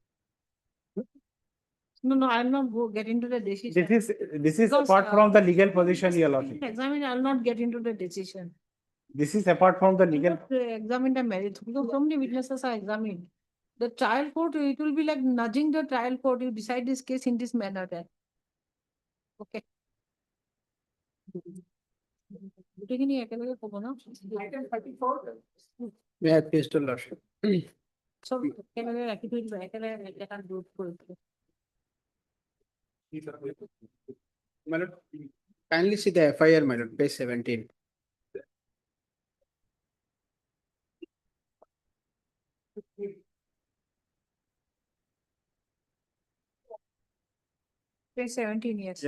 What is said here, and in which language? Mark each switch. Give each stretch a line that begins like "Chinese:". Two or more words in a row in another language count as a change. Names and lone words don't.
English: No, I'll not get into the decision. This is Because, apart from the legal position, your lordship. Examine, I'll not get into the decision. This is apart from the legal. Examine the merits because so many witnesses are examined. The trial court, it will be like nudging the trial court. You decide this case in this manner then.
Assamese: Okay. গোটেইখিনি একেলগে ক'ব ন?
English: Item 34. May I please to lordship?
Assamese: চব একেলগে ৰাখি থৈ দিব, একেলগে এটা group কৰি দিব।
English: My lord, kindly see the FIR, my lord, page 17. Page 17, yes.